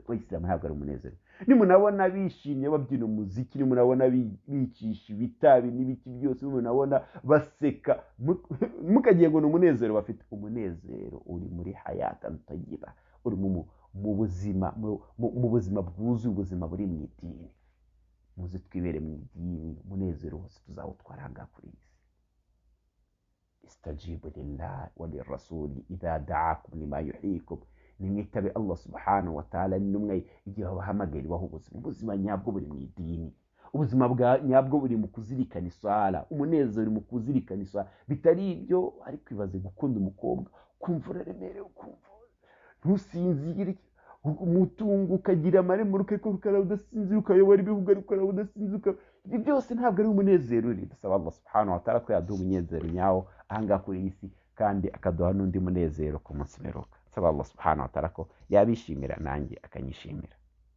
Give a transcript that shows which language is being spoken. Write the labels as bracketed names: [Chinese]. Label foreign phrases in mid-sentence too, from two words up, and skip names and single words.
[Kinyarwanda] Abayisilamu ntabwo ari umunezero. Nimunabona bishimye babyina umuziki, nimunabona bicisha ibitabi n'ibiti byose, nimunabona baseka, mukagiye ngo ni umunezero bafite. Umunezero uri muri [Arabic] hayatan tayyiba, [Kinyarwanda] uri mu buzima bwuzuye, ubuzima buri mu idini. Muze twibere mu idini, umunezero wose tuzawutwara aha ngaha kuri iyi si. [Arabic] Istajibu lillahi wa lirrasuli idha da'akum lima yuhyikum. [Kinyarwanda] Nimwitabe [Arabic] Allah subhanahu wa ta'ala [Kinyarwanda] n'umwe igihe babahamagara ibaho ubuzima. Ubuzima nyabwo buri mu idini. Ubuzima nyabwo buri mu kuzirikana isala. Umunezero uri mu kuzirikana isala. Bitari ibyo ariko ibaze gukunda umukobwa, kumva uraremerewe, ukumva ntusinzire, umutungo ukagira amarembo ukayikora udasinzira, ukayobora ibihugu ariko udasinzira. Ibi byose ntabwo ari umunezero uri. Dusaba [Arabic] Allah subhanahu wa ta'ala [Kinyarwanda] ko yaduha umunezero nyawo aha ngaha kuri iyi si, kandi akaduha n'undi munezero ku munsi w'imperuka. Dusaba [Arabic] Allah subhanahu wa ta'ala [Kinyarwanda] ko yabishimira nanjye akanyishimira.